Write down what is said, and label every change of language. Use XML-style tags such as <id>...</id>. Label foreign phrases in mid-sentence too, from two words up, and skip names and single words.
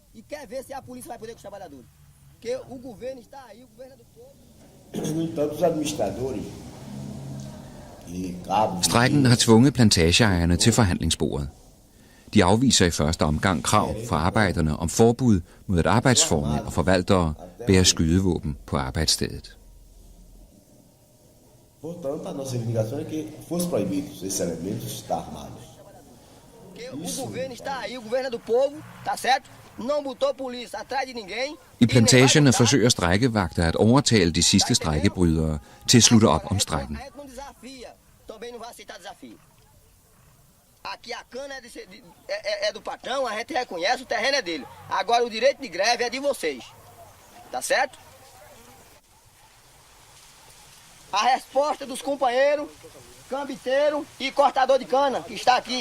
<da>Strejken har tvunget plantageejerne til forhandlingsbordet. De afviser i første omgang krav fra arbejderne om forbud mod at arbejdsformænd og forvaltere bærer skydevåben på arbejdsstedet.</da> <pt>Portanto, a nossa reivindicação é que fosse proibido esses elementos estar armados. O governo está aí, o governo é do povo, tá certo? Não botou polícia atrás de ninguém.</pt> <da>I plantagerne forsøger strejkevagter at overtale de sidste strejkebrydere til at slutte op om strejken.</da> <pt>Também não vai aceitar desafio. Aqui a cana é do patrão, a gente reconhece, o terreno é dele. Agora o direito de greve é de vocês. Tá certo? A resposta dos companheiros, cambiteiro e cortador de cana, que está aqui.</pt>